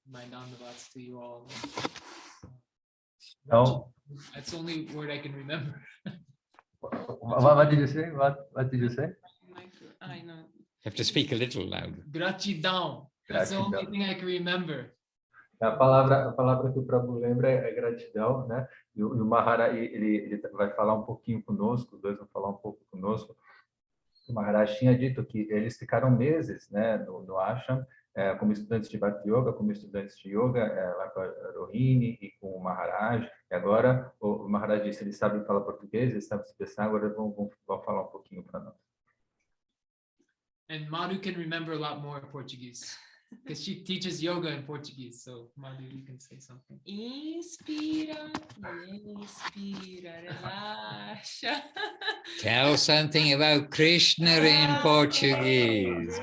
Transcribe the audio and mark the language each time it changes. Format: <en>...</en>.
<en>My dandavats to you all. No. That's the only word I can remember. What did you say? What did you say? I know. You have to speak a little louder. Gratidão. That's the only thing I can remember.</en> <pt>A palavra que o Prabhu lembra é gratidão, né? E o Maharaj, ele vai falar um pouquinho conosco, os dois vão falar um pouco conosco. O Maharaj tinha dito que eles ficaram meses, né, no ashram, como estudantes de Bhakti Yoga, como estudantes de Yoga, lá com a Rohini e com o Maharaj. E agora o Maharaj disse, eles sabem falar português, eles sabem se expressar, agora vão falar um pouquinho para nós.</pt> <en>And Madhu can remember a lot more Portuguese because she teaches yoga in Portuguese. So Madhu, you can say something.</en> <pt>Inspira, expira, relaxa.</pt> <en>Tell something about Krishna in Portuguese.</en>